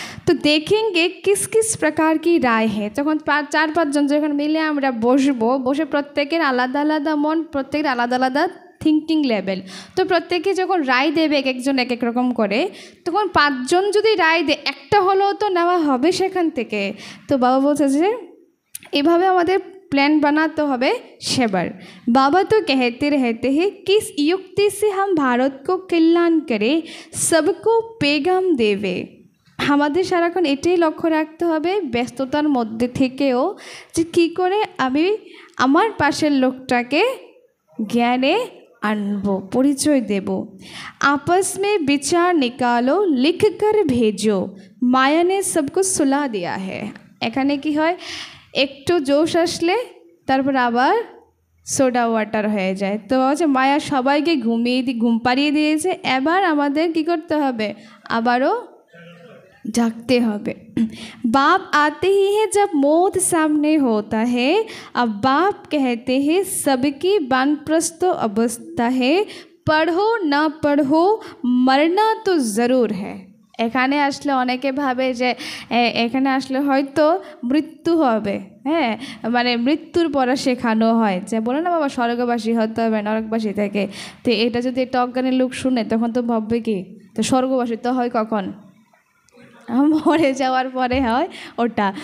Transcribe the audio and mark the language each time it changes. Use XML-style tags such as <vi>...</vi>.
<bn>তো</bn> <hi>देखेंगे किस किस प्रकार की राय है,</hi> <bn>যখন 4-5 জন যখন মিলে আমরা বসবো, বসে প্রত্যেকের আলাদা আলাদা মন, প্রত্যেকের আলাদা আলাদা থিঙ্কিং লেভেল। তো প্রত্যেকে যখন রায় দেবে এক একজন এক এক রকম করে, তখন 5 জন যদি রায় দেয় একটা হলেও তো নেওয়া হবে সেখান থেকে। তো বাবা বলছে যে এভাবে আমাদের</bn> <hi>प्लान बनाते</hi> <bn>হবে সেবার।</bn> <hi>बाबा तो कहते रहते हैं किस युक्ति से हम भारत को कल्याण करें, सबको पैगाम देवे।</hi> <bn>আমাদের সারাক্ষণ এটাই লক্ষ্য রাখতে হবে ব্যস্ততার মধ্যে থেকেও যে কী করে আমি আমার পাশের লোকটাকে জ্ঞানে আনবো, পরিচয় দেব।</bn> <hi>आपस में विचार निकालो, लिख कर भेजो, माया ने सबको सुला दिया है।</hi> <bn>এখানে কি হয়, একটু জোশ আসলে তারপর আবার সোডা ওয়াটার হয়ে যায়। তো হচ্ছে মায়া সবাইকে ঘুম পাড়িয়ে দিয়েছে, এবার আমাদের কি করতে হবে, আবারও</bn> <hi>जागते</hi> <bn>হবে।</bn> <hi>बाप आते ही है जब मौत सामने होता है, अब बाप कहते हैं सबकी वानप्रस्थ अवस्था है, पढ़ो ना पढ़ो मरना तो ज़रूर है।</hi> <bn>এখানে আসলে অনেকে ভাবে যে এখানে আসলে হয়তো মৃত্যু হবে, হ্যাঁ, মানে মৃত্যুর পরে শেখানো হয় যে বলে না বাবা স্বর্গবাসী হতে হবে নরকবাসী থেকে। তো এটা যদি একটা অজ্ঞানের লোক শুনে তখন তো ভাববে কি, তো স্বর্গবাসী তো হয় কখন, মরে যাওয়ার পরে হয় ওটা।</bn>